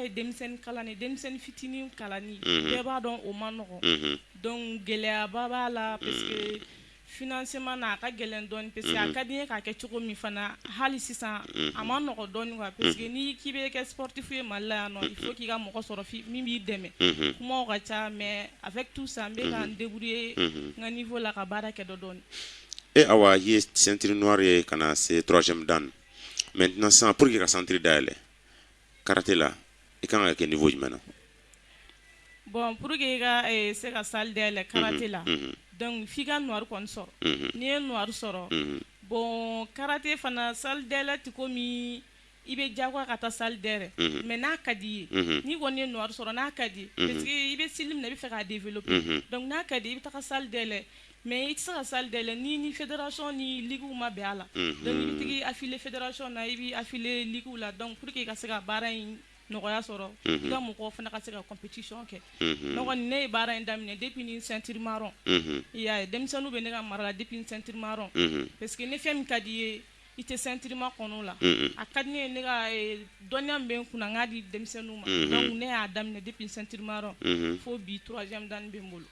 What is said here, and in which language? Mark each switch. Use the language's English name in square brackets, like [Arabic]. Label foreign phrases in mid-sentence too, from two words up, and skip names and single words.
[Bambara] ye denmisɛnnin kalanni denmisɛnnin fitinin kalanni bɛɛ b'a dɔn o ma nɔgɔn donc gɛlɛyaba b'a la [French] parce que [Bambara] financement na a ka gɛlɛn dɔɔni [French] parce que [Bambara] a ka di n ye k'a kɛ cogo min fana hali sisan a ma nɔgɔn dɔɔni quoi parce que ni k'i bɛ kɛ sportif ye Mali la yan nɔ [French] il faut [Bambara] k'i ka mɔgɔ sɔrɔ min b'i dɛmɛ kumaw ka ca [French] mais avec tout ça [Bambara] n bɛ ka n débrouiller n ka niveau la ka baara kɛ dɔɔni. awa ye [French] ceinture noire [Bambara] ye kana se troisième dan [French] maintenant sans pour que [Bambara] ka centre dayɛlɛ karaté la i kan ka kɛ niveau jumɛn na [French] bon pour que [Bambara] i ka se ka salle dayɛlɛ karaté la donc f'i ka noir kɔni sɔrɔ n'i ye noir sɔrɔ bon karaté fana salle dayɛlɛ ti komi i bɛ jagoya ka taa salle dayɛlɛ mais n'a ka di ye n'i kɔni ye noir sɔrɔ n'a ka di ye [French] parce que [Bambara] i bɛ style min na i bɛ fɛ k'a développer donc n'a ka di i bɛ taga salle dayɛlɛ mais i tɛ se ka salle dayɛlɛ ni fédération ni ligues ma bɛn a la donc i bɛ tigi affilié fédération na i bɛ affilié ligues la donc [French] pour que [Bambara] i ka se ka baara in nɔgɔya sɔrɔ i ka mɔgɔw fana ka se ka compétition kɛ ne kɔni ne ye baara in daminɛ depuis ni [French] ceinture marron [Bambara] i y'a ye denmisɛnninw bɛ ne ka mara la depuis ni [French] ceinture marron parce que [Bambara] ni fɛn min ka di ye i tɛ ceinture ma kɔnɔ la a ka di ne ye ne ka dɔnniya min bɛ n kunna n k'a di denmisɛnninw ma donc ne y'a daminɛ depuis [French] ceinture marron [Bambara] fo bi troisième dan bɛ n bolo